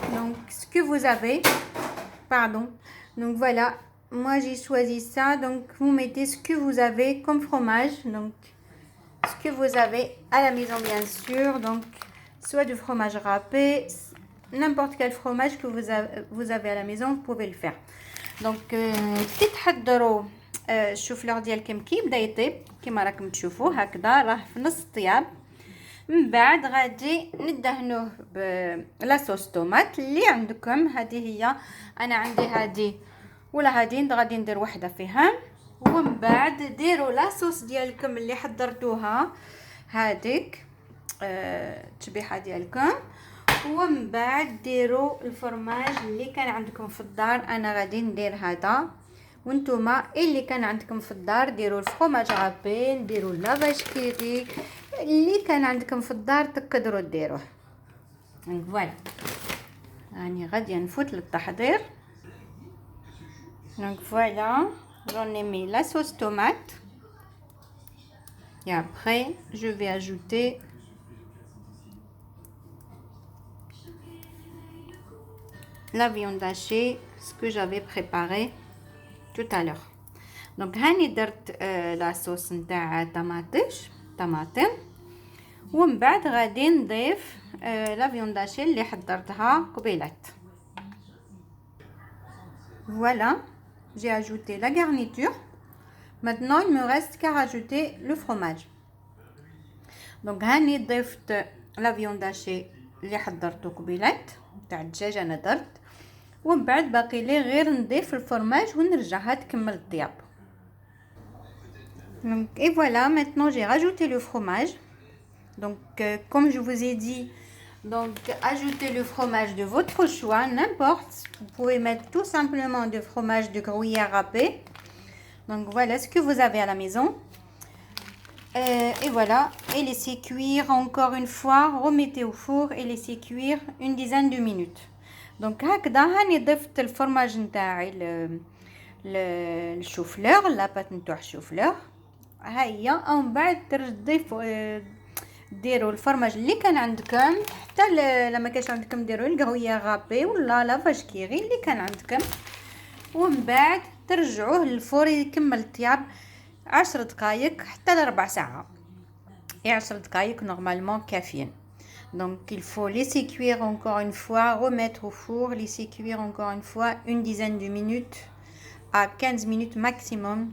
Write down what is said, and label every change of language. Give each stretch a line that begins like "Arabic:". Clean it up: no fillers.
French: Donc, ce que vous avez. Pardon. Donc, voilà. Moi, j'ai choisi ça. Donc, vous mettez ce que vous avez comme fromage. Donc, ce que vous avez à la maison, bien sûr. Donc, soit du fromage râpé, n'importe quel fromage que vous avez à la maison, vous pouvez le faire.
Arabic: Donc, تحضروا الشوفلور ديالكم كي بدا يطيب كما راكم تشوفوا هكذا، راه في نص الطياب. من بعد غادي ندهنوه بلا صوص طوماط اللي عندكم. هذه هي، انا عندي هذه ولا هذه، غادي ندير وحده فيها. ومن بعد ديروا لا صوص ديالكم اللي حضرتوها، هذيك التشبيحه ديالكم. ومن بعد ديروا الفرماج اللي كان عندكم في الدار. انا غادي ندير هذا، وانتوما اللي كان عندكم في الدار ديروا الفرماج رابي، ديروا لافاج كيري اللي كان عندكم في الدار تقدروا ديروه. فوالا راني غادي نفوت للتحضير.
French: دونك فوالا j'en ai mis la sauce tomate et après je vais ajouter la viande hachée, ce que j'avais préparé tout à l'heure.
Arabic: Donc هاني درت لا صوص نتاع طماطم، ومن بعد غادي نضيف لا فيوند هاشي اللي حضرتها قبيلات.
French: Voilà, j'ai ajouté la garniture. Maintenant il me reste qu'à rajouter le fromage.
Arabic: Donc هاني ضفت لا فيوند هاشي اللي حضرته قبيلات تاع الدجاج انا درت، ومن بعد باقي لي غير نضيف الفرماج ونرجعها تكمل الطياب.
French: Donc, et voilà, maintenant j'ai rajouté le fromage. Donc comme je vous ai dit, donc ajoutez le fromage de votre choix, n'importe. Vous pouvez mettre tout simplement du fromage de gruyère râpé. Donc voilà ce que vous avez à la maison. Et voilà, et laissez cuire encore une fois, remettez au four et laissez cuire une dizaine de minutes.
Arabic: Donc هكذا هاني ضفت الفرماج نتاعي الشوفلور، لاباط نتاع الشوفلور ها هي. ومن بعد تضيفوا ديروا الفرماج اللي كان عندكم، حتى لما كانش عندكم ديروا الكرويه غابي ولا لافاج كيري اللي كان عندكم. ومن بعد ترجعوه للفور يكمل الطياب 10 دقائق حتى ل4 ساعات. 10 دقائق normalement كافيين.
French: Donc il faut laisser cuire encore une fois, remettre au four, laisser cuire encore une fois une dizaine de minutes à 15 minutes maximum.